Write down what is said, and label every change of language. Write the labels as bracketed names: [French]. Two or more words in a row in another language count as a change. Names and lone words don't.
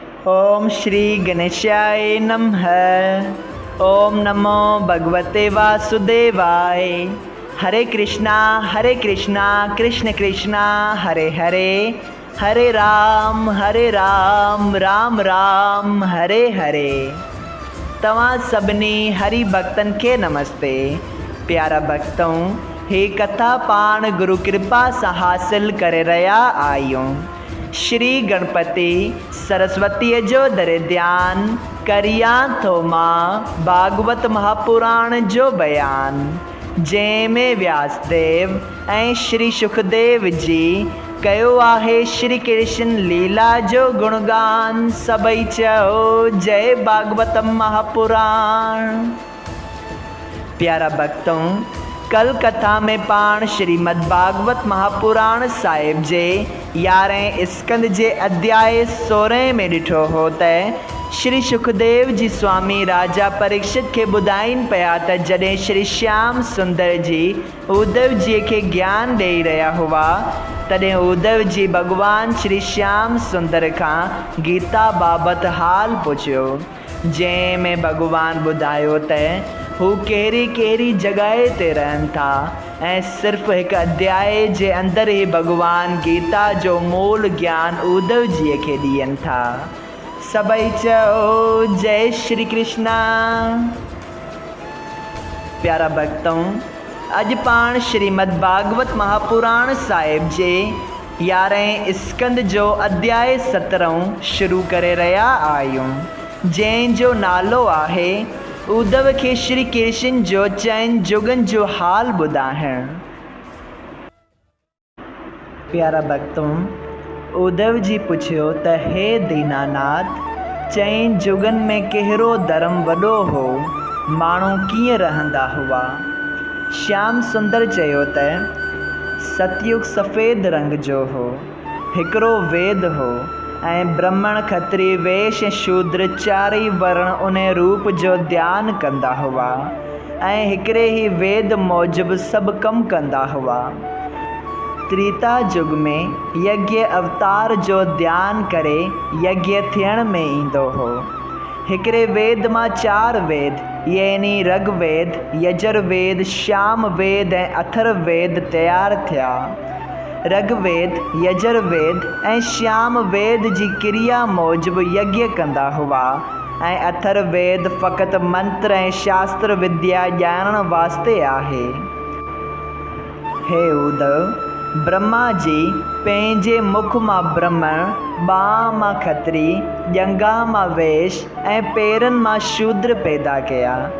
[Sanskrit] ओम श्री गणेशाय नमः। ओम नमो भगवते वासुदेवाय। हरे कृष्णा कृष्ण कृष्णा हरे हरे, हरे राम राम राम हरे हरे। [Sindhi] तव्हां सभिनी हरि भक्तन के नमस्ते। प्यारा भक्तों, हे कथा पाण गुरु कृपा सां हासिल करे रहिया आहियूं। श्री गणपति सरस्वती जो दर ध्यान करिया थो मां भागवत महापुराण जो बयान, जंहिंमें व्यासदेव ऐं श्री सुखदेव जी कयो आहे श्री कृष्ण लीला जो गुणगान। सभई चओ जय भागवत महापुराण। प्यारा भक्तों, कल कथा में पाण श्रीमद् भागवत महापुराण साहिब जे 11 स्कंद जे अध्याय 16 में ॾिठो हो त श्री सुखदेव जी स्वामी राजा परीक्षित के ॿुधाइनि पिया त जॾहिं श्री श्याम सुंदर जी उद्धव जी के ज्ञान ॾेई रहिया हुआ, तॾहिं उद्धव जी भगवान श्री श्याम सुंदर खां गीता बाबति हाल पुछियो, जंहिंमें भगवान ॿुधायो त हू कहिड़ी कहिड़ी जॻहि ते रहनि था ऐं सिर्फ़ु हिकु अध्याय जे अंदरि ई भगवान गीता जो मूल ज्ञान उद्धव जीअ खे ॾियनि था। सभई चओ जय श्री कृष्णा। प्यारा भक्तों, अॼु पाण श्रीमद् भागवत महापुराण साहिब जे 11 स्कंद जो अध्याय 17 शुरू करे रहिया आहियूं, जंहिंजो नालो आहे उद्धव के श्री कृष्ण जो चइनि जुगनि जो हाल ॿुधाइण। प्यारा भक्तों, उद्धव जी पुछियो त हे दीनानाथ, चइनि जुगनि में कहिड़ो धर्म वॾो हो, माण्हू कीअं रहंदा हुआ? श्याम सुंदर चयो त सतयुग सफ़ेद रंग जो हो, हिकिड़ो वेद हो ऐं ब्राह्मण खत्री वैश्य शूद्र चारई वर्ण उन रूप जो ध्यानु कंदा हुआ ऐं हिकिड़े ई वेद मूजिबि सभु कमु कंदा हुआ। त्रेता युग में यज्ञ अवतार जो ध्यानु करे यज्ञ थियण में ईंदो हो। हिकिड़े वेद मां 4 वेद यानी ऋग्वेद, यजुर्वेद, साम वेद ऐं अथर्ववेद तयारु थिया। ऋग्वेद, यजुर्वेद ऐं साम वेद जी क्रिया मूजिबि यज्ञ कंदा हुआ ऐं अथर्ववेद फ़क़ति मंत्र ऐं शास्त्र विद्या ॼाणण वास्ते आहे। हे उद्धव, ब्रह्मा जी पंहिंजे मुख मां ब्राह्मण, ॿांह मां खत्री, ॼंघा मां वैश्य ऐं पेरनि मां शूद्र पैदा कया।